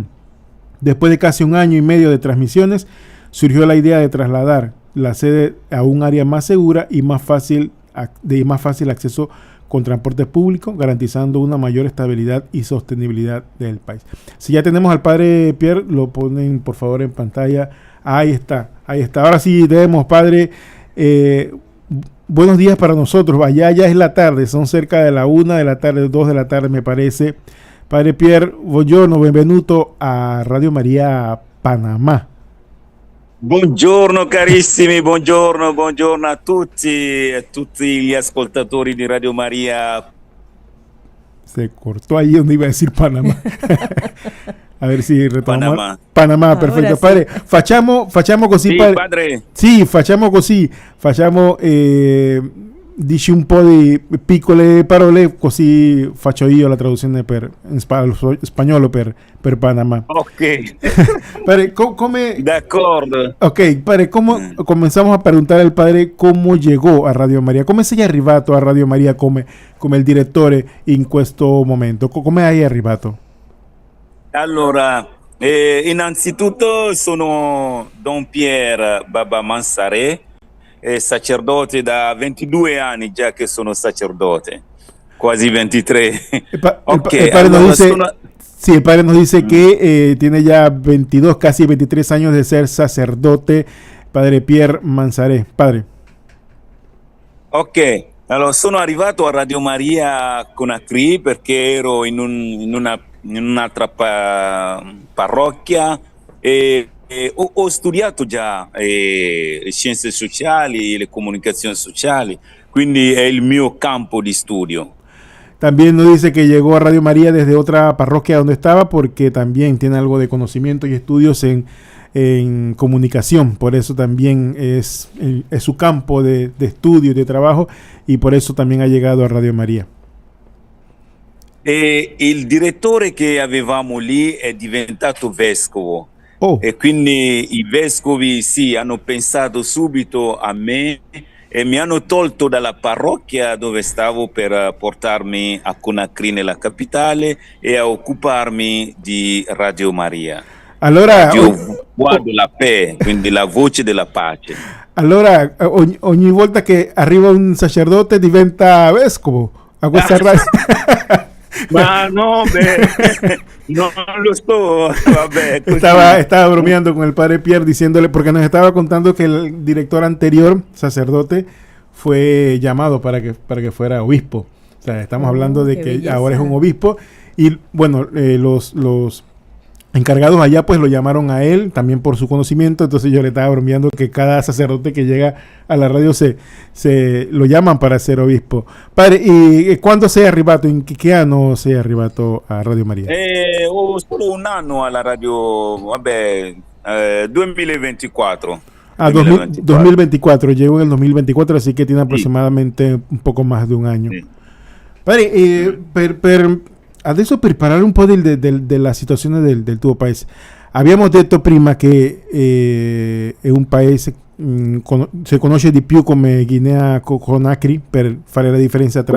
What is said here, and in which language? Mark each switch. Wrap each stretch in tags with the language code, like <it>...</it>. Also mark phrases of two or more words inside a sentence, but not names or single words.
<es>Después de casi un año y medio de transmisiones, surgió la idea de trasladar la sede a un área más segura y de más fácil acceso con transporte público, garantizando una mayor estabilidad y sostenibilidad del país. Si ya tenemos al padre Pierre, lo ponen por favor en pantalla. Ahí está. Ahora sí tenemos, padre. Buenos días para nosotros. Allá ya es la tarde, son cerca de la 1 de la tarde, 2 de la tarde me parece.</es> <it>Padre Pierre, buongiorno, benvenuto a Radio María Panamá. Buongiorno carissimi, buongiorno a tutti gli ascoltatori di Radio Maria.</it> <es>Se cortó ahí donde iba a decir Panamá. A ver si retomamos. Panamá,</es> <it>perfetto. Padre, facciamo così, sì, padre. Sì, facciamo così. Dici un po' di piccole parole, così faccio io la traduzione in spagnolo per Panamá. Ok. Padre, come... D'accordo. Ok, padre,</it> <es>comenzamos a preguntare al padre cómo llegó</es> <it>a Radio Maria, come sei arrivato a Radio Maria come il direttore in questo momento, come hai arrivato? Allora, innanzitutto sono Don Pierre Baba Mansare, sacerdote da 22 anni già che sono sacerdote, quasi 23.</it> <es>El padre nos dice que tiene ya 22, casi 23 años de ser sacerdote, padre Pierre Mansare. Padre.</es> <it>Ok, allora sono arrivato a Radio Maria Conakry perché ero in un'altra parrocchia e ho studiato già le scienze sociali, le comunicazioni sociali, quindi è il mio campo di studio.</it> <es>También nos dice que llegó a Radio María desde otra parroquia donde estaba porque también tiene algo de conocimiento y estudios en comunicación. Por eso también es su campo de estudio y de trabajo, y por eso también ha llegado a Radio María.</es> <it>E il direttore che avevamo lì è diventato vescovo. Oh. E quindi i vescovi hanno pensato subito a me e mi hanno tolto dalla parrocchia dove stavo per portarmi a Conakry nella capitale e a occuparmi di Radio Maria. Allora, Radio Voix de la Paix, quindi la voce della pace. Allora, ogni volta che arriva un sacerdote diventa vescovo a questa radio. Ma no, no lo so, vabbè, così.</it> <es>Estaba bromeando con el padre Pierre diciéndole, porque nos estaba contando que el director anterior, sacerdote, fue llamado para que fuera obispo. O sea, estamos hablando de que belleza. ahora es un obispo. Y bueno, los encargados allá pues lo llamaron a él también por su conocimiento. Entonces yo le estaba bromeando que cada sacerdote que llega a la radio se lo llaman para ser obispo. Padre, ¿y cuándo</es> <it>sei arrivato?</it> <es>¿En qué año</es> <it>sei arrivato</it> <es>a Radio Maria?</es> <it>Ho solo un anno alla radio, vabbè, 2024.</it> <es>Ah, 2024. Llegó en el 2024, así que tiene aproximadamente un poco más de un año.</es> <it>Sì. Padre, adesso per parlare un po' della situazione del tuo paese. Abbiamo detto prima che è un paese si conosce di più come Guinea Conakry per fare la differenza tra</it>